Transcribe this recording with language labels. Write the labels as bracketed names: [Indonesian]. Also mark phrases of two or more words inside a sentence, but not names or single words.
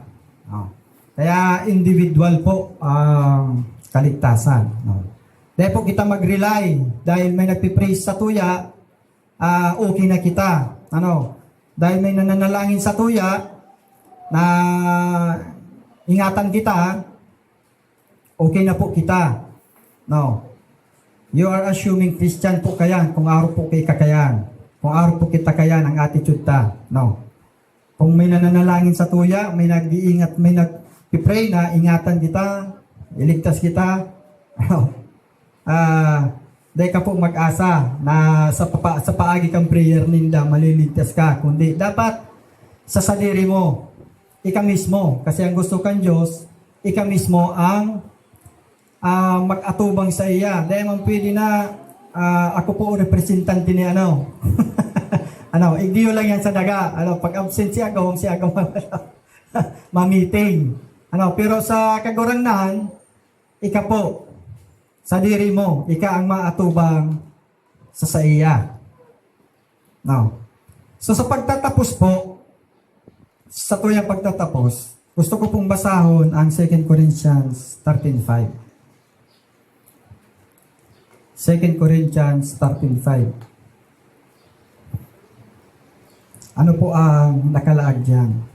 [Bikol] Kaya individual po ang kaligtasan. Dahil po kita mag-rely, dahil may nagpipraise sa tuya, okay na kita. Dahil may nananalangin sa tuya na ingatan kita, okay na po kita. [English] You are assuming Christian [Bikol] po kayan kung araw po kay kakayan. Kung araw po kita kayan ang attitude ta. Kung may nananalangin sa tuya, may nag-iingat, may nag-pray na ingatan kita, iligtas kita, dahil ka po mag-asa na sa paagi kang prayer ninda, maliligtas ka. Kundi dapat sa sarili mo, ika mismo. Kasi ang gusto kang Diyos, ika mismo ang mag-atubang sa iya. Dahil man pwede na ako po representante ni igdiyo lang yan sa daga. Pag absent siya ma-meeting. Pero sa kagurangnan, ika po, sa diri mo, ika ang maatubang sa iya. So sa pagtatapos po, sa tuyang pagtatapos, gusto ko pong basahon ang 2 Corinthians 13:5. 2 Corinthians 13:5. Ano po ang nakalaag dyan?